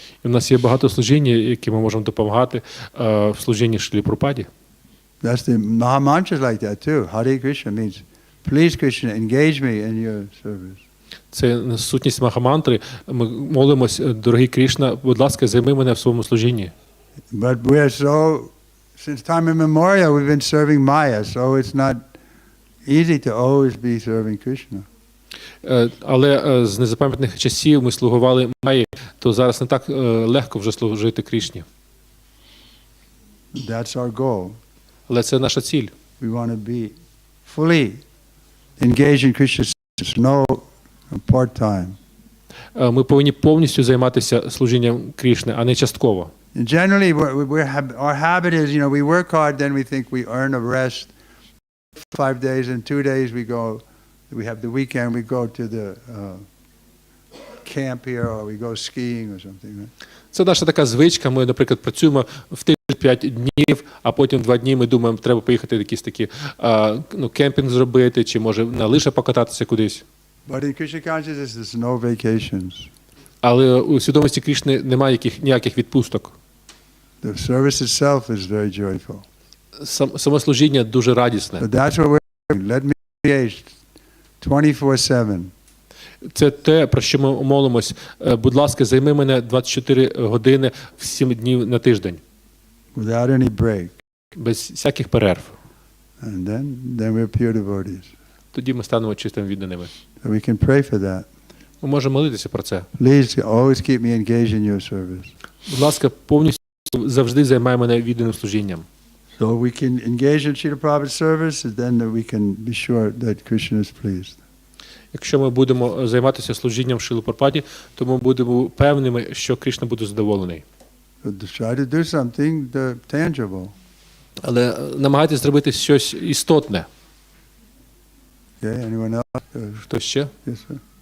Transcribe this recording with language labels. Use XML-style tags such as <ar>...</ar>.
<uk>І в нас є багато служінь, які ми можемо допомагати в служінні Шрилі Прабхупаді.</uk> <en>That's the Maha mantras like that too. Hare Krishna means, please Krishna, engage me in your service.</en> <uk>Це сутність Махамантри. Ми молимось, дорогий Крішна, будь ласка, займи мене в своєму служінні.</uk> <en>But we're so, since time immemorial, we've been serving Maya, so it's not easy to always be serving Krishna.</en> <uk>Але з незапам'ятних часів ми слугували Майї, то зараз не так легко вже служити Крішні.</uk> <en>That's our goal.</en> <uk>Але це наша ціль.</uk> <en>We want to be fully engaged in Krishna's service, no part-time.</en> <uk>Ми повинні повністю займатися служінням Крішни, а не частково.</uk> <en>And generally, our habit is, we work hard, then we think we earn a rest. 5 days, and 2 days we have the weekend, we go to the camp here, or we go skiing or something. Right?</en> <uk>Це наша така звичка. Ми, наприклад, працюємо в тиждень 5 днів, а потім 2 дні ми думаємо, треба поїхати якийсь такий кемпінг зробити, чи може на лижах покататися кудись.</uk> <en>But in Krishna consciousness, there's no vacations.</en> <uk>Але у свідомості Крішни немає ніяких відпусток.</uk> <en>The service itself is very joyful.</en> <uk>Саме служіння дуже радісне.</uk> <en>So that's what we're doing. Let me engage 24/7.</en> <uk>Це те, про що ми молимось. Будь ласка, займи мене 24 години в 7 днів на тиждень.</uk> <en>Without any break.</en> <uk>Без всяких перерв.</uk> <en>And then we're pure devotees.</en> <uk>Тоді ми станемо чистими відданими.</uk> <en>So we can pray for that.</en> <uk>Ми можемо молитися про це.</uk> <en>Please always keep me engaged in your service.</en> <uk>Будь ласка, повністю завжди займай мене відданим служінням.</uk> <en>So we can engage in Srila Prabhupada's service, and then we can be sure that Krishna is pleased.</en> <uk>Якщо ми будемо займатися служінням Шрилі Прабхупаді, то ми будемо певними, що Кришна буде задоволений.</uk> <en>So try to do something tangible.</en> <uk>Але намагайтесь зробити щось істотне.</uk> <en>Okay, anyone else?</en> <uk>Хто ще?</uk> <en>Yes, sir.</en>